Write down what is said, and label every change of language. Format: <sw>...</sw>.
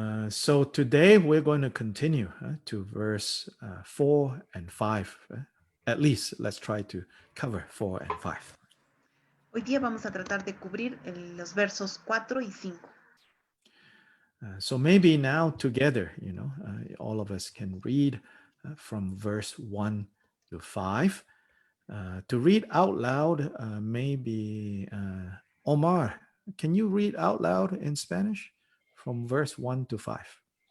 <en>So today we're going to continue to verse 4 and 5. At least let's try to cover 4 and 5.</en> <es>Hoy día vamos a tratar de cubrir los versos 4 y 5.</es> <en>So maybe now together, all of us can read from verse 1 to 5. To read out loud, maybe Omar, can you read out loud in Spanish from verse 1 to 5?</en>